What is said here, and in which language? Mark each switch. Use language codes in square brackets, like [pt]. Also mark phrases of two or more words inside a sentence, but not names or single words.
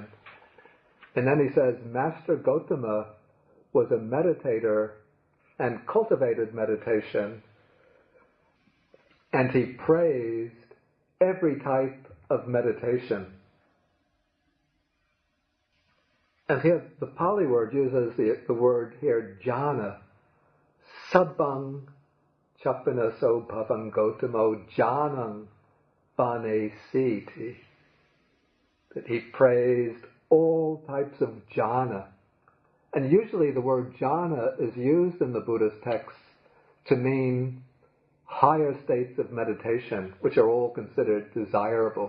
[en] And then he says, Master Gotama was a meditator and cultivated meditation, and he praised every type of meditation. And here the Pali word uses the word here, jhana. [pi] Sabbang chapanaso bhavang gotamo jhanang vane siti. [en] That he praised all types of jhana. And usually the word jhana is used in the Buddha's texts to mean higher states of meditation, which are all considered desirable.